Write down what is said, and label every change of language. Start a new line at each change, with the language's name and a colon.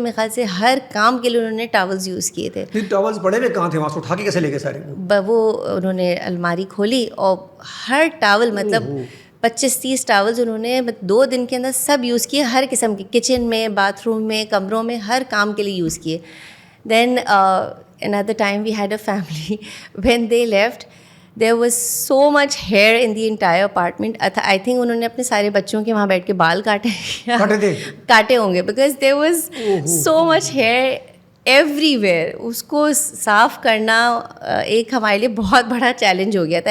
Urdu: میرے خیال سے ہر کام کے لیے انہوں نے ٹاولز یوز کیے تھے. ٹاولز پڑے ہوئے کہاں تھے, وہاں سے اٹھا کے کیسے لے گئے سارے؟ وہ انہوں نے الماری کھولی اور ہر ٹاول مطلب 25-30 ٹاولز انہوں نے 2 دن کے اندر سب یوز کیے, ہر قسم کے, کچن میں, باتھ روم میں, کمروں میں, ہر کام کے لیے یوز کیے.
English: Then another time we had a family, when they left there was so much hair in the entire apartment. I think
Urdu: انہوں نے اپنے سارے بچوں کے وہاں بیٹھ کے بال کاٹے ہوں گے,
English: because there was so much hair everywhere.
Urdu: اس کو صاف کرنا ایک ہمارے لیے بہت بڑا چیلنج ہو گیا تھا.